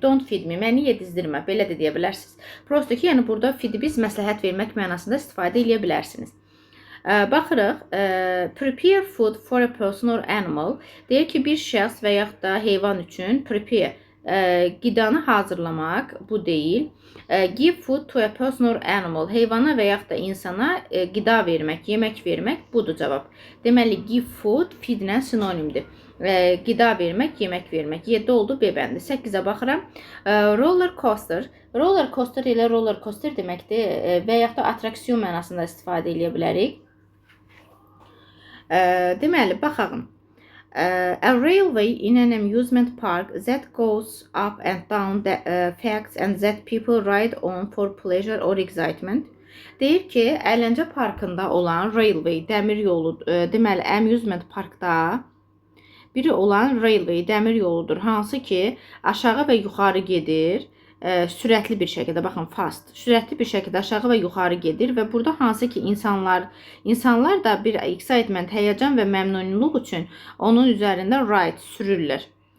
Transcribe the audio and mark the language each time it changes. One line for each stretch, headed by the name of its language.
English: Don't feed me,
Azerbaijani: məni yedizdirmə. Belə də deyə bilərsiniz. Prosto ki, yəni burada feed-i biz məsləhət vermək mənasında istifadə edə bilərsiniz.
English: Baxırıq, prepare food for a person or animal.
Azerbaijani: Deyir ki, bir şəxs və yaxud da heyvan üçün prepare, qidanı hazırlamaq, bu deyil.
English: Give food to a person or animal.
Azerbaijani: Heyvana və yaxud da insana qida vermək, yemək vermək, budur cavab. Deməli, give food, feed-lə sinonimdir. Qida vermək, yemək vermək. 7 oldu B bəndi. 8-ə baxıram. Roller coaster. Roller coaster ilə roller coaster deməkdir və yaxud da atraksiyon mənasında istifadə edə bilərik. Deməli, baxalım.
English: A railway in an amusement park that goes up and down the facts and that people ride on for pleasure or excitement.
Azerbaijani: Deyir ki, əyləncə parkında olan railway, dəmir yolu, deməli, amusement parkda biri olan railway, dəmir yoludur, hansı ki, aşağı və yuxarı gedir, sürətli bir şəkildə, baxın, fast, sürətli bir şəkildə aşağı və yuxarı gedir və burada hansı ki, insanlar da bir excitement, həyəcan və məmnunluq üçün onun üzərində ride, sürürlər.